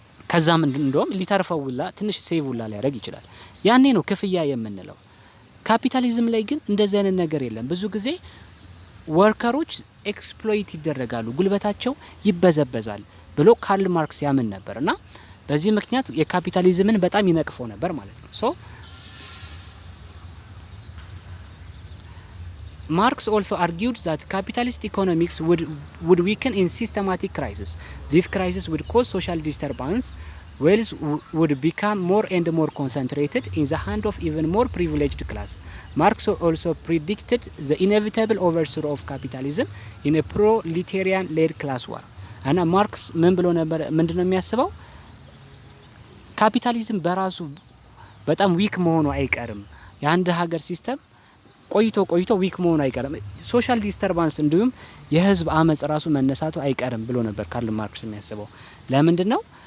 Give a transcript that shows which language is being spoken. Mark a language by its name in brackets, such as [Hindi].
[Amharic] ከዛም እንደውም ሊተርፈውላ ትንሽ ሴቭውላ ሊያደርግ ይችላል። ያኔ ነው ክፍያ የምንለው። ካፒታሊዝም ላይ ግን እንደዚህ አይነት ነገር የለም። ብዙ ጊዜ ወርከሮች ኤክስፕሎይት ይደረጋሉ፣ ጉልበታቸው ይበዘበዛል ብሎ ካርል ማርክስ ያምን ነበር እና በዚህ ምክንያት የካፒታሊዝምን በጣም ይነቅፈው ነበር ማለት ነው። ሶ [English] Marx also argued that capitalist economics would weaken in systematic crisis. This crisis would cause social disturbance. Wealth would become more and more concentrated in the hand of even more privileged class. Marx also predicted the inevitable overthrow of capitalism in a proletarian-led class war. [Amharic] እና ማርክስ ምን ብሎ ነበር? ምንድነው የሚያስበው? ካፒታሊዝም በራሱ በጣም ዊክ መሆኑ አይቀርም። የአንድ ሀገር ሲስተም ቆይቶ ዊክ መሆኑ አይቀርም። ሶሻል ዲስተርባንስ እንዲሁም የህዝብ አመጽ ራሱ መነሳቱ አይቀርም ብሎ ነበር ካርል ማርክስ የሚያስበው። ለምንድነው?